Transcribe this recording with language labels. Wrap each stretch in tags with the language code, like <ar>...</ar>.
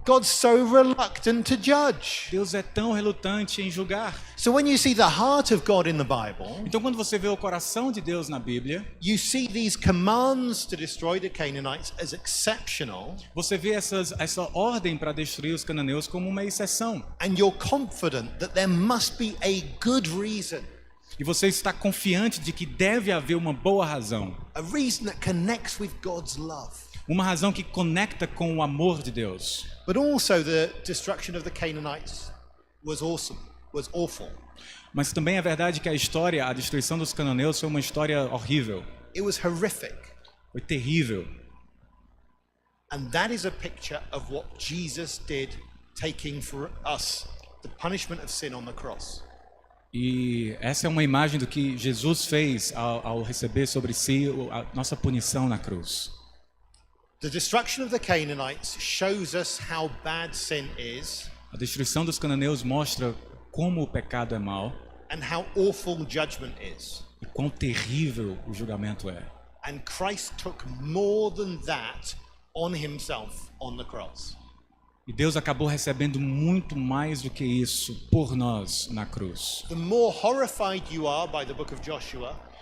<en>God's so reluctant to judge.</en> <pt>Deus é tão relutante em julgar.</pt> <en>So when you see the heart of God in the Bible,</en> <pt>Então quando você vê o coração de Deus na Bíblia,</pt> <en>you see these commands to destroy the Canaanites as exceptional,</en> <pt>você vê essa ordem para destruir os cananeus como uma exceção.</pt> <en>and you're confident that there must be a good reason,</en> <pt>E você está confiante de que deve haver uma boa razão.</pt> <en>a reason that connects with God's love.</en> <pt>Uma razão que conecta com o amor de Deus.</pt> <en>But also the destruction of the Canaanites was awesome, was awful.</en> <pt>Mas também é verdade que a destruição dos cananeus foi uma história horrível.</pt> <en>It was horrific.</en> <pt>Foi terrível.</pt> <en>And that is a picture of what Jesus did, taking for us the punishment of sin on the cross.</en> <pt>E essa é uma imagem do que Jesus fez ao receber sobre si a nossa punição na cruz.</pt> <en>The destruction of the Canaanites shows us how bad sin is</en> <pt>A destruição dos cananeus mostra como o pecado é mau</pt> <en>and how awful judgment is.</en> <pt>e quão terrível o julgamento é.</pt> <en>And Christ took more than that on himself on the cross.</en> <pt>E Deus acabou recebendo muito mais do que isso por nós na cruz.</pt> <en>The more horrified you are by the book of Joshua,</en>